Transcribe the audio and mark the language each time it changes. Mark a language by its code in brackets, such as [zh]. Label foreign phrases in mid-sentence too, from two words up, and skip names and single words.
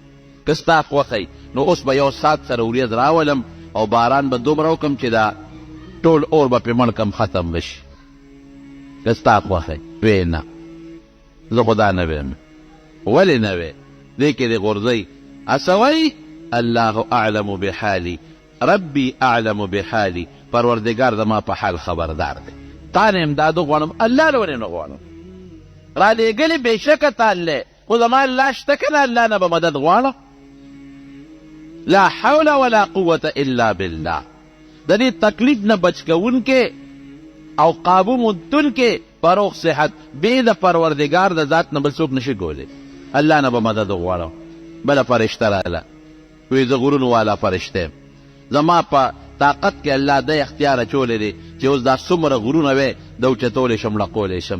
[ps] که ستا خوښی نو اوس به یو ساعت سره وریځ راولم او باران به دومره وکړم چې دا ټول اور به پرې مړ کړم ختم به شي. که ستا خوښی. وی نه زه خو دا نه ویم. ولې نه وی؟ دې کې دې غورځئ اسوی [ar] الله اعلم بحالي ربي اعلم بحالي. [ps] پروردګار زما په حال خبردار دی. تا نه امداد غواړم، الله له ولې نه غواړم؟ رالیږلې بېشکه تا الله، خو زما الله شته که نه الله نه به مدد غواړم. [ar] لا حول ولا قوة الا بالله. [ps] د دې تکلیف نه بچ کوونکې او قابو موندونکې په روغ صحت بې د پروردګار د ذات نه بل څوک نشي کولی. الله نه به مدد غواړم. بله فرشته راله، وی زه غرونو والا فرشته یم. زما په طاقت کې الله د اختیار اچولی دی چې اوس دا څومره غرونه وی د اوچتولی شم لقولی شم.